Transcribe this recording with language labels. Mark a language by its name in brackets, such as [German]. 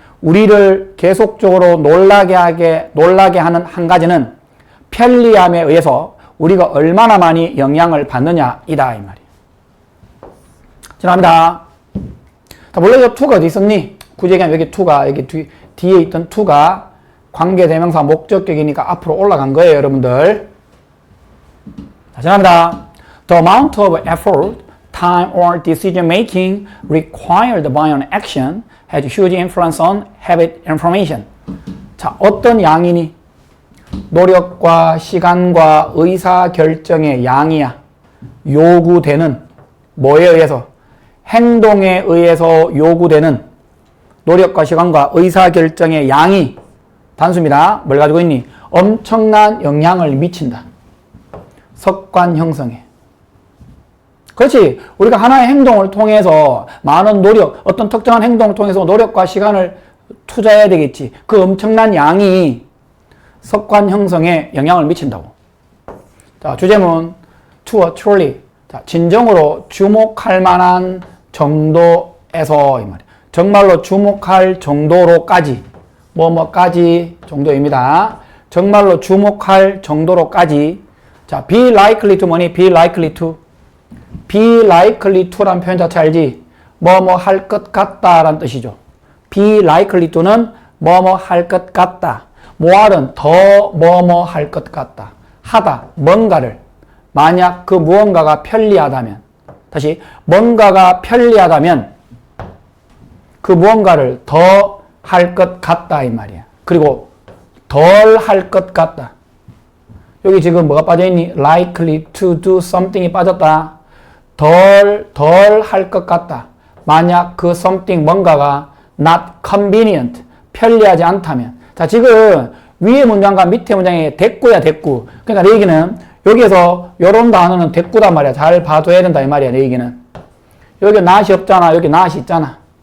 [Korean] 우리를 계속적으로 놀라게 하는 한 가지는 편리함에 의해서 우리가 얼마나 많이 영향을 받느냐 이다 이 말이야. 지나갑니다. 자, 원래 저 to가 어디 있었니? 굳이 얘기하면 여기 to가 여기 뒤에 있던 to가 관계대명사 목적격이니까 앞으로 올라간 거예요, 여러분들. 자, 지나갑니다. [English] The amount of effort, time, or decision making required by an action has huge influence on habit information. [Korean] 자, 어떤 양이니? 노력과 시간과 의사 결정의 양이야. 요구되는 뭐에 의해서? 행동에 의해서 요구되는 노력과 시간과 의사 결정의 양이 단수입니다. 뭘 가지고 있니? 엄청난 영향을 미친다. 습관 형성에. 그렇지. 우리가 하나의 행동을 통해서 많은 노력, 어떤 특정한 행동을 통해서 노력과 시간을 투자해야 되겠지. 그 엄청난 양이 습관 형성에 영향을 미친다고. 자, 주제문 to a truly. 자, 진정으로 주목할 만한 정도에서 이 말이에요. 정말로 주목할 정도로까지. 뭐뭐까지 정도입니다. 정말로 주목할 정도로까지. 자, be likely to 뭐니? be likely to. be likely to란 표현 자체 알지? 뭐뭐 할 것 같다 라는 뜻이죠. be likely to는 뭐뭐 할 것 같다. more은 더 뭐뭐 할 것 같다. 하다, 뭔가를. 만약 그 무언가가 편리하다면. 다시, 뭔가가 편리하다면 그 무언가를 더 할 것 같다 이 말이야. 그리고 덜 할 것 같다. 여기 지금 뭐가 빠져있니? likely to do something이 빠졌다. 덜 할 것 같다. 만약 그 something 뭔가가 not convenient, 편리하지 않다면. 자, 지금 위의 문장과 밑의 문장이 대꾸야, 대꾸. 그러니까 내 얘기는 여기에서 요런 단어는 대꾸단 말이야. 잘 봐줘야 된다 이 말이야, 내 얘기는. 여기 not이 없잖아. 여기 not이 있잖아.